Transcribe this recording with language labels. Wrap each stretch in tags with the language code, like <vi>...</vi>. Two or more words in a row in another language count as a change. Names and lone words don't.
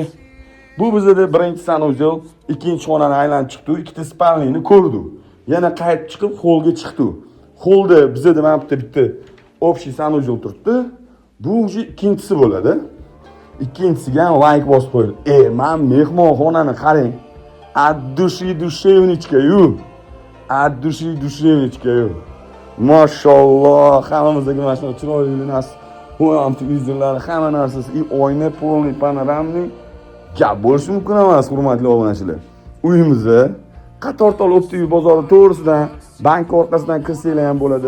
<uz>Bu bizda birinchi sanuzel, ikkinchi xonani aylanib chiqdi, ikkita spalniyni ko'rdi. Yana qaytib chiqib holga chiqdi. Holda bizda mana bitta общий sanuzel turibdi. Bu уже ikkinchisi bo'ladi. Ikkinchisiga ham like bosib qo'ying. Men mehmonxonani qarang.</uz> <ru>От души душевничка-yu. От души душевничка-yu.</ru> <uz>Mashallah, hammamizdagi mana shu chiroyli nas. Bu ham televizorlar, hamma narsasi, oyna,</uz> <ru>полный, панорамный.</ru> <uz>Gap bo'lishi mumkin emas, hurmatli obunachilar. Uyimizda qatortol Optik bozori to'g'risidan, bank orqasidan kirsanglar ham bo'ladi.</uz>